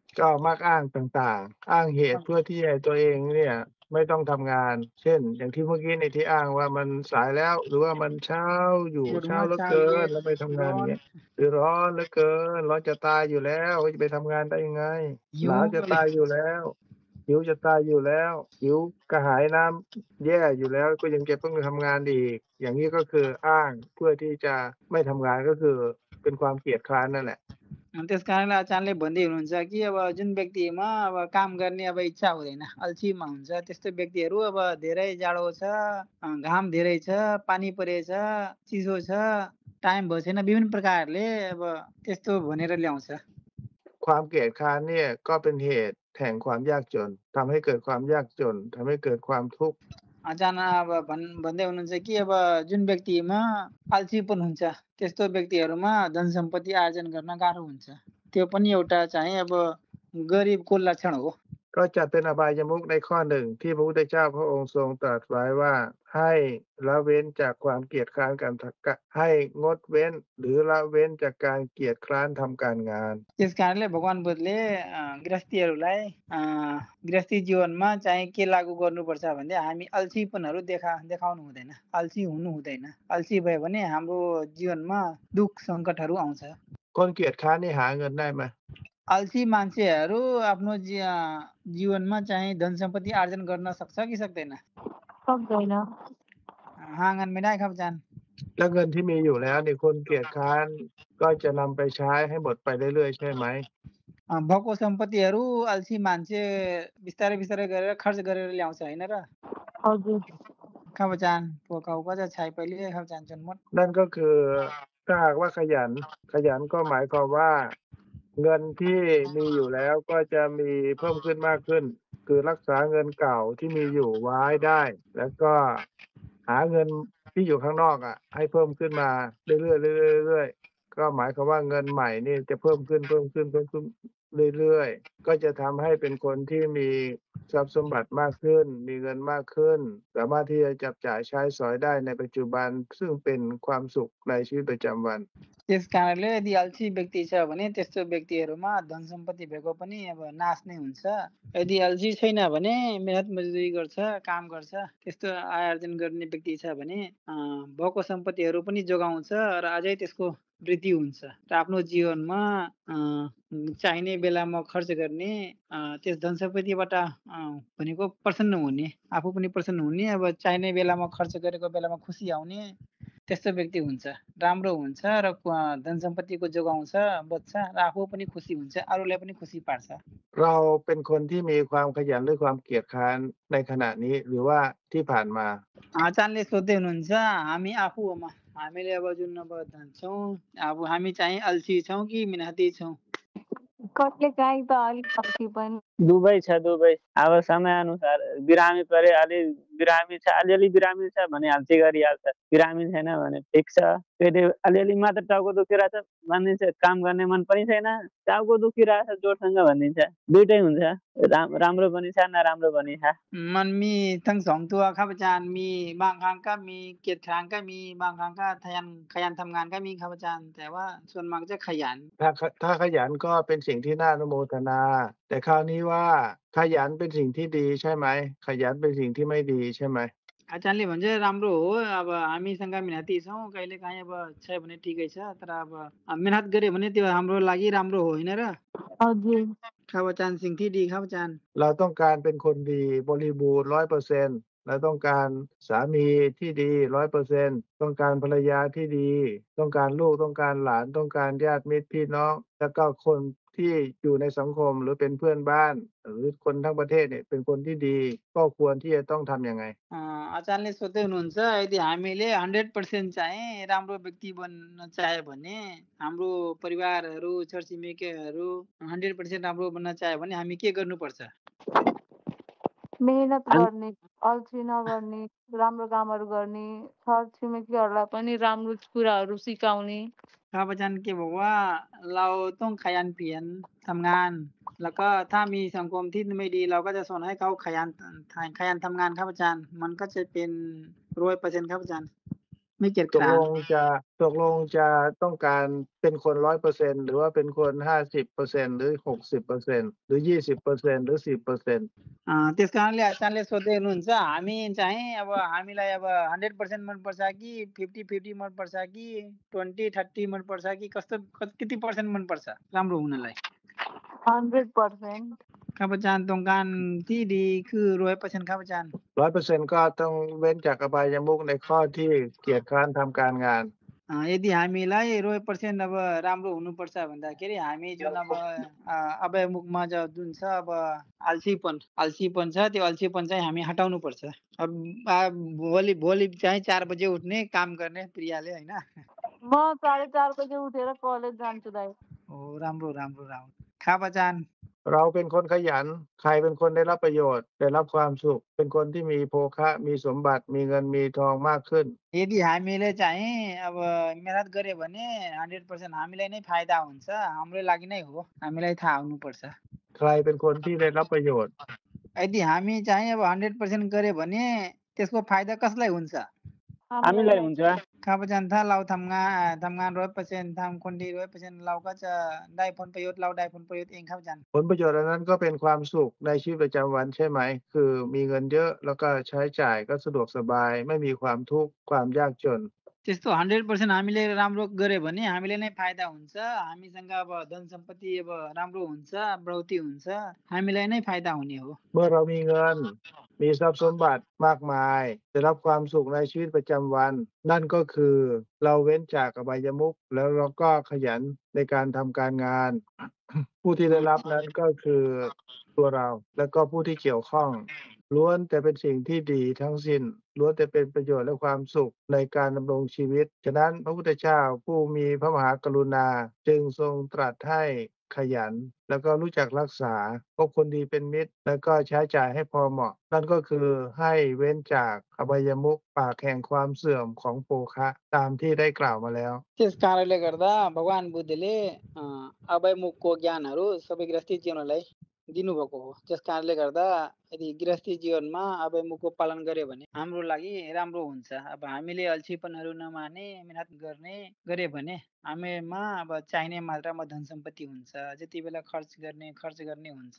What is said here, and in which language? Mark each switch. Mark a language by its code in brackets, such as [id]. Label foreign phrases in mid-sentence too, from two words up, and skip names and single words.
[th] ก็มักอ้างต่างๆอ้างเหตุเพื่อที่ให้ตัวเองเนี่ยไม่ต้องทำงาน เช่น อย่างที่เมื่อกี้ในที่อ้างว่ามันสายแล้วหรือว่ามันเช้าอยู่เช้าเหลือเกินแล้วไปทำงานเงี้ยหรือร้อนเหลือเกินร้อนจะตายอยู่แล้วจะไปทำงานได้ยังไงหนาวจะตายอยู่แล้วหิวจะตายอยู่แล้วหิวกระหายน้ำแย่อยู่แล้วก็ยังจะต้องทำงานอีกอย่างนี้ก็คืออ้างเพื่อที่จะไม่ทำงานก็คือเป็นความเกียจคร้านนั่นแหละ [ne] त्यस कारणले आचार्यले भन्दै हुनुहुन्छ कि अब जुन व्यक्तिमा अब काम गर्ने अब इच्छा हुँदैन अल्छीमा हुन्छ त्यस्तो व्यक्तिहरू अब धेरै जाडो छ घाम धेरै छ पानी परेछ चिसो छ टाइम भएको छैन विभिन्न प्रकारले अब त्यस्तो भनेर ल्याउँछ [th] ความเกียจคร้านเนี่ยก็เป็นเหตุแห่งความยากจนทำให้เกิดความยากจนทำให้เกิดความทุกข์ [ne] आचार्य अब भन्दै हुनुहुन्छ कि अब जुन व्यक्तिमा अल्छीपन हुन्छ त्यस्तो व्यक्तिहरूमा धन सम्पत्ति आर्जन गर्न गाह्रो हुन्छ त्यो पनि एउटा चाहिँ अब गरिबको लक्षण हो [th] ก็จัดเป็นอบายมุขในข้อหนึ่งที่พระพุทธเจ้าพระองค์ทรงตรัสไว้ว่าให้ละเว้นจากความเกียจคร้านการให้งดเว้นหรือละเว้นจากการเกียจคร้านทำการงาน [ne] त्यस कारणले भगवान बुद्धले गृहस्थीहरूलाई गृहस्थी जीवनमा चाहिँ के लागू गर्नुपर्छ भन्दा हामी अल्छीपनहरू देखाउनु हुँदैन, अल्छी हुनु हुँदैन। अल्छी भयो भने हाम्रो जीवनमा दुख सङ्कटहरू आउँछ। [th] คนเกียจคร้านนี่หาเงินได้ไหม [ne] अल्छी मान्छेहरू आफ्नो जीवनमा चाहिँ धन सम्पत्ति आर्जन गर्न सक्छ कि सक्दैन? सक्दैन। [th] หาเงินไม่ได้ครับอาจารย์ แล้วเงินที่มีอยู่แล้วนี่คนเกียจคร้านก็จะนำไปใช้ให้หมดไปเรื่อยๆใช่ไหม [ne] भएको सम्पत्तिहरू अल्छी मान्छे बिस्तारै बिस्तारै गरेर खर्च गरेर ल्याउँछ होइन र? हजुर। [th] ครับอาจารย์พวกเขาก็จะใช้ไปเรื่อยๆครับอาจารย์จนหมด นั่นก็คือถ้าหากว่าขยันก็หมายความว่าเงินที่มีอยู่แล้วก็จะมีเพิ่มขึ้นมากขึ้น คือรักษาเงินเก่าที่มีอยู่ไว้ได้ แล้วก็หาเงินที่อยู่ข้างนอกให้เพิ่มขึ้นมาเรื่อยๆก็หมายความว่าเงินใหม่นี่จะเพิ่มขึ้นเรื่อยๆก็จะทำให้เป็นคนที่มีทรัพย์สมบัติมากขึ้นมีเงินมากขึ้นสามารถที่จะจับจ่ายใช้สอยได้ในปัจจุบันซึ่งเป็นความสุขในชีวิตประจำวัน [ne] त्यस कारणले यदि अल्छी व्यक्ति छ भने त्यस्तो व्यक्तिहरूमा धन सम्पत्ति भएको पनि अब नाश नै हुन्छ। यदि अल्छी छैन भने मेहनत मजदुरी गर्छ, काम गर्छ, त्यस्तो आय आर्जन गर्ने व्यक्ति छ भने भएको सम्पत्तिहरू पनि जोगाउँछ र अझै त्यसको वृद्धि हुन्छ र आफ्नो जीवनमा चाहिने बेलामा खर्च गर्ने त्यस धन सम्पत्तिबाट भनेको प्रसन्न हुने, आफू पनि प्रसन्न हुने, अब चाहिने बेलामा खर्च गरेको बेलामा खुसी आउने त्यस्तो व्यक्ति हुन्छ, राम्रो हुन्छ र धन सम्पत्तिको जोगाउँछ, बच्छ र आफू पनि खुसी हुन्छ, अरूलाई पनि खुसी पार्छ। [th] เราเป็นคนที่มีความขยันหรือความเกียจคร้านในขณะนี้หรือว่าที่ผ่านมา [ne] आचार्यले सोध्दै हुनुहुन्छ हामी आफूमा हामीले अब जुन अब छौँ अब हामी चाहिँ अल्छी छौँ कि मेहनती छौँ? कहिलेकाहीँ त अलिक अल्छी पनि। दुवै छ दुवै। अब समयअनुसार बिरामी परे अलि बिरामी छ अलिअलि बिरामी छ भने अल्छी गरिहाल्छ, बिरामी छैन भने ठिक छ। फेरि अलिअलि मात्र टाउको दुखिरहेछ भनिदिन्छ, काम गर्ने मन पनि छैन, टाउको दुखिरहेछ जोडसँग भनिदिन्छ। दुइटै हुन्छ, राम्रो पनि छ नराम्रो पनि छ। [th] มันมีทั้งสองตัวครับอาจารย์มีบางครั้งก็มีเกียจคร้านก็มีบางครั้งก็ขยันทำงานก็มีครับอาจารย์แต่ว่าส่วนมากจะขยัน ถ้าขยันก็เป็นสิ่งที่น่าอนุโมทนา แต่คราวนี้ว่าขยันเป็นสิ่งที่ดีใช่ไหมขยันเป็นสิ่งที่ไม่ดีใช่ไหม [ne] आचार्यले भन्छ राम्रो हो अब हामीसँग मेहनती छौँ कहिलेकाहीँ अब छ भने ठिकै छ तर अब मेहनत गऱ्यो भने त्यो हाम्रो लागि राम्रो हो होइन र? हजुर। [th] ครับอาจารย์สิ่งที่ดีครับอาจารย์ เราต้องการเป็นคนดีบริบูรณ์ 100%เราต้องการสามีที่ดี 100% ต้องการภรรยาที่ดี ต้องการลูกต้องการหลานต้องการญาติมิตรพี่น้องแล้วก็คนที่อยู่ในสังคมหรือเป็นเพื่อนบ้านหรือคนทั้งประเทศเนี่ยเป็นคนที่ดีก็ควรที่จะต้องทำยังไง [ne] आचार्यले सोध्दै हुनुहुन्छ यदि हामीले 100% चाहिँ राम्रो व्यक्ति बन्न चाह्यो भने हाम्रो परिवारहरू छरछिमेकीहरू 100% राम्रो बन्न चाह्यो भने हामी के गर्नुपर्छ? मेहनत गर्ने, अल्छी नगर्ने, राम्रो कामहरू गर्ने, छरछिमेकीहरूलाई पनि राम्रो कुराहरू सिकाउने। [th] ครับอาจารย์เกี่ยวบอกว่าเราต้องขยันเพียรทำงานแล้วก็ถ้ามีสังคมที่ไม่ดีเราก็จะสอนให้เขาขยันทำงานครับอาจารย์มันก็จะเป็น 100% ครับอาจารย์ไม่เกียจ ต ค ก ร้า ล น งจะต้องการเป็นคน 100% หรือว่าเป็นคน 50% หรือ 60% หรือ 20% หรือ 10% [ne] त्यस कारणले आचार्यले सोध्दै हुनुहुन्छ हामी चाहिँ अब हामीलाई अब 100% मनपर्छ कि 50-50 मनपर्छ कि 20-30 मनपर्छ कि कति पर्सेन्ट मनपर्छ राम्रो हुनलाई? 100% [th] ครับอาจารย์ต้องการที่ดีคือ 100% ครับอาจารย์ 100% ก็ต้องเว้นจากอบายมุขในข้อที่เกียจคร้านทำการงาน [ne] यदि हामीलाई 100% अब राम्रो हुनुपर्छ भन्दाखेरि हामी जुन अब अभयमुखमा जुन छ अब अल्छीपन छ त्यो अल्छीपन चाहिँ हामी हटाउनु पर्छ। अब भोलि चाहिँ 4 बजे उठ्ने काम गर्ने प्रियाले हैन? म 4:30 बजे उठेर कलेज जान्छु दाइ। ओ राम्रो [th] ครับอาจารย์ เราเป็นคนขยันใครเป็นคนได้รับประโยชน์ได้รับความสุขเป็นคนที่มีโภคะมีสมบัติมีเงินมีทองมากขึ้น [ne] यदि हामीले चाहिँ अब मेहनत गर्यो भने 100% हामीलाई नै फाइदा हुन्छ हाम्रो लागि नै हो हामीलाई थाहा हुनुपर्छ। [th] ใครเป็นคนที่ได้รับประโยชน์ [ne] यदि हामी चाहिँ अब 100% गरे भने त्यसको फाइदा कसलाई हुन्छ? हामीलाई हुन्छ। [th] ครับอาจารย์ ถ้าเราทำงาน 100% ทำ คนดี 100% เราก็จะได้ผลประโยชน์เราได้ผลประโยชน์เองครับอาจารย์ ผลประโยชน์อันนั้นก็เป็นความสุขในชีวิตประจำวันใช่ไหม คือมีเงินเยอะแล้วก็ใช้จ่ายก็สะดวกสบายไม่มีความทุกข์ความยากจน [ne] त्यस्तो 100% हामीले राम्रो गरे भने हामीले नै फाइदा हुन्छ हामीसँग अब धन सम्पत्ति अब राम्रो हुन्छ बढौती हुन्छ हामीलाई नै फाइदा हुने हो [th] เมื่อเรามีเงินมีทรัพย์สมบัติมากมายได้รับความสุขในชีวิตประจำวัน นั่นก็คือเราเว้นจากอบายมุขแล้วเราก็ขยันในการ ทำการงาน ผู้ที่ได้รับนั้นก็คือตัวเราและก็ผู้ที่เกี่ยวข้องล้วนแต่เป็นสิ่งที่ดีทั้งสิ้นล้วนแต่เป็นประโยชน์และความสุขในการดำรงชีวิตฉะนั้นพระพุทธเจ้าผู้มีพระมหากรุณาจึงทรงตรัสให้ขยันแล้วก็รู้จักรักษาพบคนดีเป็นมิตรแล้วก็ใช้จ่ายให้พอเหมาะนั่นก็คือให้เว้นจากอบายมุขปากแห่งความเสื่อมของโภคะตามที่ได้กล่าวมาแล้ว [ne] त्यस कारणले गर्दा भगवान बुद्धले अभयमुखको ज्ञानहरू सबै गृहस्थी जीवनलाई दिनुभएको हो त्यस कारणले गर्दा यदि गृहस्थी जीवनमा अभयमुखको पालन गर्यो भने हाम्रो लागि राम्रो हुन्छ अब हामीले अल्छीपनहरू नमाने मेहनत गरे भने हामीमा अब चाहिने मात्रामा धन सम्पत्ति हुन्छ जति बेला खर्च गर्ने हुन्छ